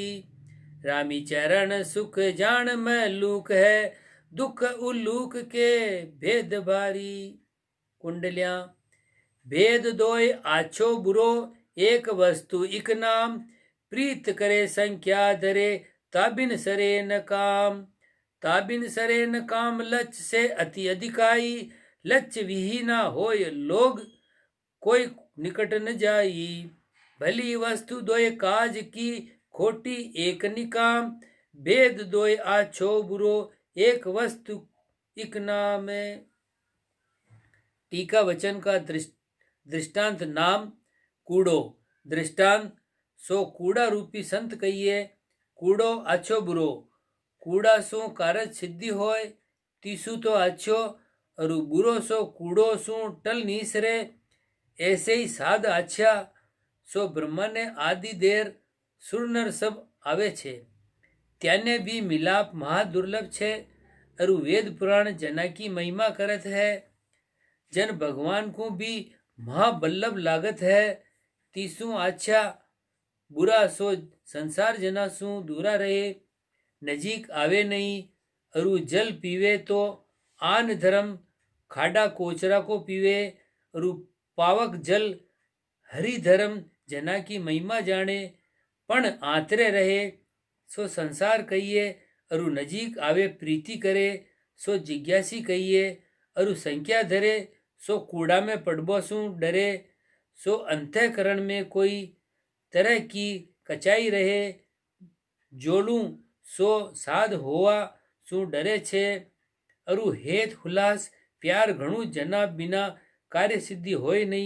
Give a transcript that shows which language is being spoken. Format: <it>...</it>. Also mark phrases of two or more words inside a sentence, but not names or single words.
<raj>रामी चरण सुख जान में लूक है, दुख उल्लूक के भेद बारी। कुंडलियां भेद दोय आछो बुरो, एक वस्तु इक नाम। प्रीत करे संख्या धरे, ताबिन सरे न काम। ताबिन सरे न काम लच से अति अधिकाई, लच विहीना होय लोग कोई निकट न जाई। भली वस्तु दोय काज की, खोटी एक निकाम। भेद दोय आछो बुरो, एक वस्तु इक नाम। टीका वचन का दृष्टांत नाम कूड़ो। दृष्टांत सो कूड़ा रूपी संत कहिए। कूड़ो आछो बुरो, कूड़ा सो कारज सिद्धि होय, तीसु तो आछो और बुरो सो कूड़ो सो टल नीसरे। ऐसे ही साध आछा सो ब्रह्मा ने आदि देर सुरनर सब आवे छे, त्याने भी मिलाप महा दुर्लभ छे। अरु वेद पुराण जना की महिमा करत है, जन भगवान को भी महाबल्लभ लागत है। तीसू आछा बुरा सो संसार जना सु दूरा रहे, नजीक आवे नहीं। अरु जल पीवे तो आन धर्म खाडा कोचरा को पीवे, अरु पावक जल हरि धर्म जना की महिमा जाने। पण आतरे रहे सो संसार कहिए, अरु नजीक आवे प्रीति करे सो जिज्ञासी कहिए। अरु संख्या धरे सो कूड़ा में पड़बो सु डरे। सो अंतःकरण में कोई तरह की कचाई रहे, जोड़ू सो साध होवा सु डरे छे। अरु हेत हुलास प्यार घणું जना बिना कार्य सिद्धि होय नहीं।</raj>